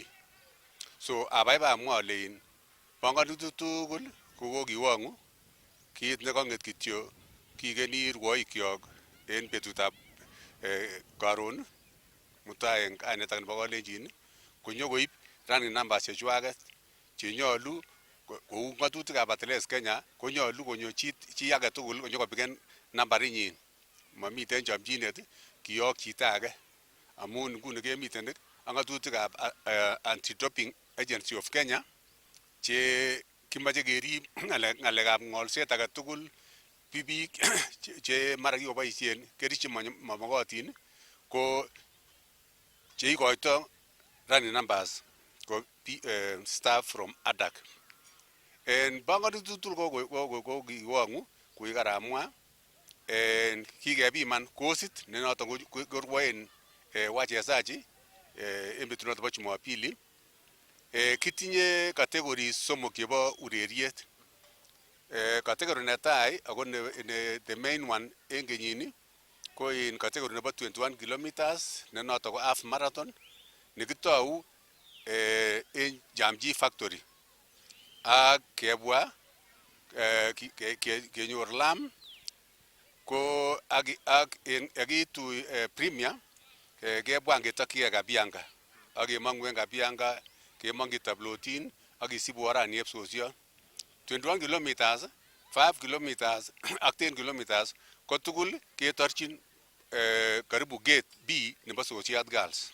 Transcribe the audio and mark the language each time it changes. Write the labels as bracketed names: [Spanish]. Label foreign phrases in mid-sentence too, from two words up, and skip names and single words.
[Kalenjin] So abaibai amwa ale bongonutik tugul ko kokiwong'u, kit nekong'et kityo kikeni rwoikyok en betutab karon mutai en kainet nebo Kalenjin konyokoib [English] running numbers [Kalenjin] chechwaket chenyolu kou ng'atutikab Athletics Kenya konyolu konyo chi age tugul konyokopiken nambarinyin, mamiten chomchinet kiyok chito age amun nguni kemiten ak ng'atutikab Anti-Doping Agency of Kenya che kimache kerib ngalekab ngolset age tugul biik che mara kikoboisien kerichek mamokotin ko cheikoito [English] running numbers [Kalenjin] ko [English] staff from ADAC. [Kalenjin] En banganutik tugul ko kiwongu kuikaramwa en kikepiman kosit ne noton korwoen wachezaji en betunoton bo Jumapili. Kitinye categories somok chebo ureriet. Category netai ako [English] the main one [Kalenjin] en kenyini ko in category nebo 21 kilometers ne noton ko [English] half marathon [Kalenjin] nekitou en Jamji Factory ak kebwa kenyor lam ko ak yakitu premier kebwa ngetokyike Kabianga ak kemongu en Kabianga kemongyi tablotin ak kisibu orani epsosio 21 kilometers 5 kilometers ak 10 kilometers ko tugul ketorchin karibu gate B nebo Sosiat Girls.